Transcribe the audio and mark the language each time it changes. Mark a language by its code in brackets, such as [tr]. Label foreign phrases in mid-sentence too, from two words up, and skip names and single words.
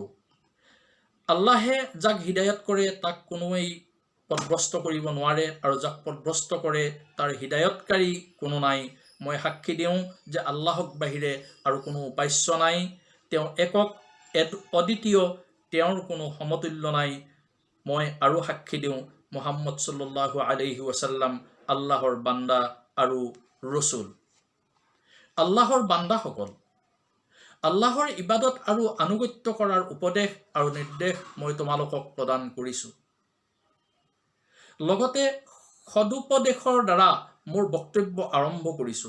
[as] আল্লাহে যাক হিদায়ত কৰে তাক কোনোৱেই পথভ্ৰষ্ট কৰিব নোৱাৰে আৰু যাক পথভ্ৰষ্ট কৰে তাৰ হিদায়তকাৰী কোনো নাই। মই সাক্ষী দিওঁ যে আল্লাহক বাহিৰে আৰু কোনো উপাস্য নাই, তেওঁ একক অদ্বিতীয়, তেওঁৰ কোনো সমতুল্য নাই। মই আৰু সাক্ষী দিওঁ মুহাম্মদ [ar] صلى الله عليه وسلم [as] আল্লাহৰ বান্দা আৰু ৰসুল। আল্লাহৰ বান্দাসকল, আল্লাহৰ ইবাদত আৰু আনুগত্য কৰাৰ উপদেশ আৰু নিৰ্দেশ মই তোমালোকক প্ৰদান কৰিছোঁ। লগতে সদুপদেশৰ দ্বাৰা মোৰ বক্তব্য আৰম্ভ কৰিছোঁ।